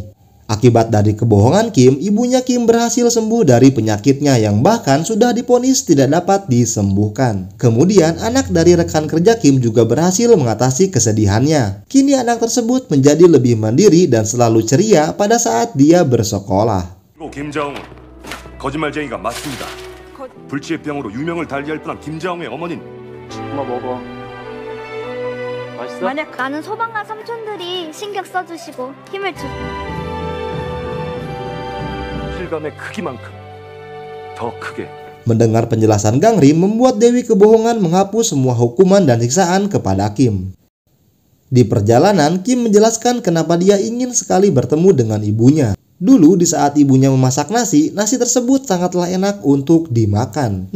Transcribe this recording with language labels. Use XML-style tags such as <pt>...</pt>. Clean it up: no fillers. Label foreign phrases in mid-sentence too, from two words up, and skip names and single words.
<id>Akibat dari kebohongan Kim, ibunya Kim berhasil sembuh dari penyakitnya yang bahkan sudah divonis tidak dapat disembuhkan. Kemudian anak dari rekan kerja Kim juga berhasil mengatasi kesedihannya. Kini anak tersebut menjadi lebih mandiri dan selalu ceria pada saat dia bersekolah.</id> <ko>김자홍은 거짓말쟁이가 맞습니다. 불치의 병으로 유명을 달리할 뻔한 김자홍의 어머니는 엄마 먹어. 맛있어? 만약 나는 소방관 삼촌들이 신경 써주시고 힘을 주. 실감의 크기만큼 더 크게.</ko> <id>Mendengar penjelasan Gangrim membuat Dewi Kebohongan menghapus semua hukuman dan siksaan kepada Kim. Di perjalanan, Kim menjelaskan kenapa dia ingin sekali bertemu dengan ibunya. Dulu di saat ibunya memasak nasi tersebut sangatlah enak untuk dimakan.</id>